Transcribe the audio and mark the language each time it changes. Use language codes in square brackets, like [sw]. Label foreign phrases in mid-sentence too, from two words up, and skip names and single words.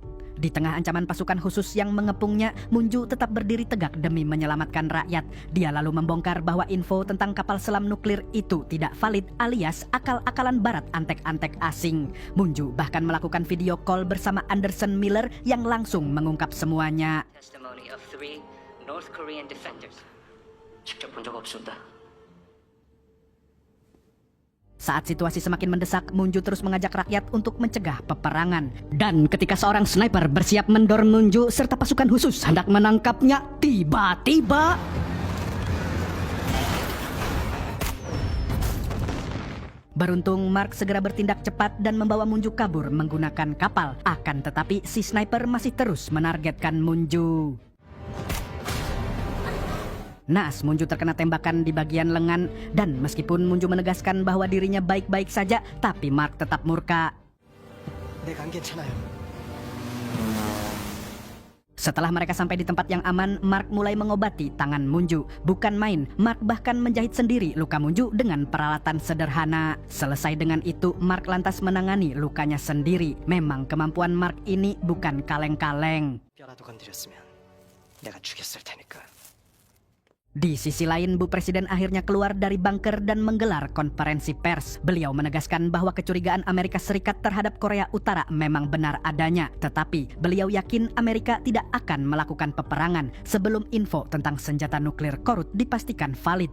[id] Di tengah ancaman pasukan khusus yang mengepungnya, Munju tetap berdiri tegak demi menyelamatkan rakyat. Dia lalu membongkar bahwa info tentang kapal selam nuklir itu tidak valid alias akal-akalan barat antek-antek asing. Munju bahkan melakukan [en] video call [id] bersama Anderson Miller yang langsung mengungkap semuanya. [en] Testimony of 3 North Korean defenders. [ko] 직접 본 적 없습니다. [id] Saat situasi semakin mendesak, Munju terus mengajak rakyat untuk mencegah peperangan. Dan ketika seorang sniper bersiap mendorong Munju serta pasukan khusus hendak menangkapnya, tiba-tiba Beruntung Mark segera bertindak cepat dan membawa Munju kabur menggunakan kapal. Akan tetapi si sniper masih terus menargetkan Munju. Naas, Munju terkena tembakan di bagian lengan dan meskipun Munju menegaskan bahwa dirinya baik-baik saja, tapi Mark tetap murka. [ko] 내가 안 괜찮아요. [id] Setelah mereka sampai di tempat yang aman, Mark mulai mengobati tangan Munju. Bukan main, Mark bahkan menjahit sendiri luka Munju dengan peralatan sederhana. Selesai dengan itu, Mark lantas menangani lukanya sendiri. Memang kemampuan Mark ini bukan kaleng-kaleng. [ko] 뼈라도 건드렸으면 내가 죽였을 테니까. [id] Di sisi lain, Bu Presiden akhirnya keluar dari bunker dan menggelar konferensi pers. Beliau menegaskan bahwa kecurigaan Amerika Serikat terhadap Korea Utara memang benar adanya. Tetapi, beliau yakin Amerika tidak akan melakukan peperangan sebelum info tentang senjata nuklir Korut dipastikan valid.